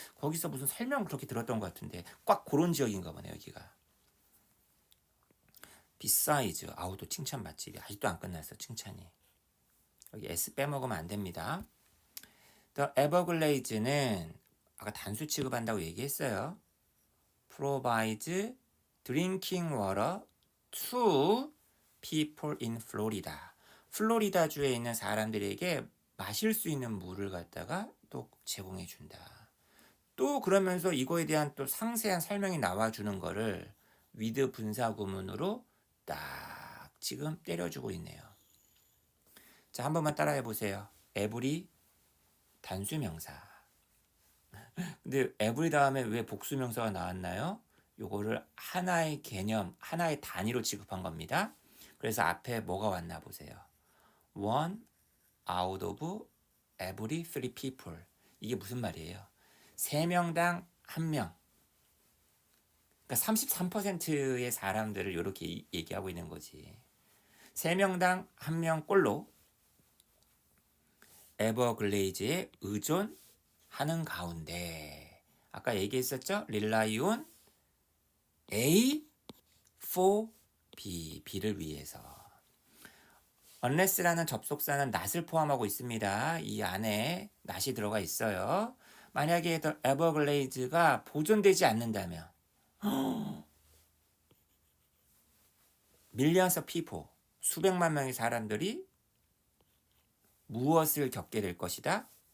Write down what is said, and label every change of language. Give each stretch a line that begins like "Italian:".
Korean: 거기서 무슨 설명 그렇게 들었던 것 같은데 꽉 그런 지역인가 보네 여기가.
English: besides,
Korean: 또 칭찬 맛집이 아직도 안 끝났어 칭찬이. 여기 S 빼먹으면 안 됩니다. The Everglades는 아까 단수 취급한다고 얘기했어요.
English: provides drinking water to people in Florida.
Korean: 플로리다주에 있는 사람들에게 마실 수 있는 물을 갖다가 또 제공해 준다. 또 그러면서 이거에 대한 또 상세한 설명이 나와주는 거를 with 분사구문으로 딱 지금 때려주고 있네요. 자, 한 번만 따라해 보세요. every 단수명사. 근데 every 다음에 왜 복수명사가 나왔나요? 요거를 하나의 개념, 하나의 단위로 취급한 겁니다. 그래서 앞에 뭐가 왔나 보세요.
English: one out of every three people.
Korean: 이게 무슨 말이에요? 3명당 1명. 그러니까 33%의 사람들을 이렇게 얘기하고 있는 거지. 3명당 1명꼴로 에버글레이즈에 의존하는 가운데 아까 얘기했었죠?
English: rely on A for B,
Korean: B를 위해서. unless라는 접속사는 not을 포함하고 있습니다. 이 안에 not이 들어가 있어요. 만약에 에버글레이즈가 보존되지 않는다면
English: millions of people,
Korean: 수백만 명의 사람들이 무엇을 겪게 될 것이다?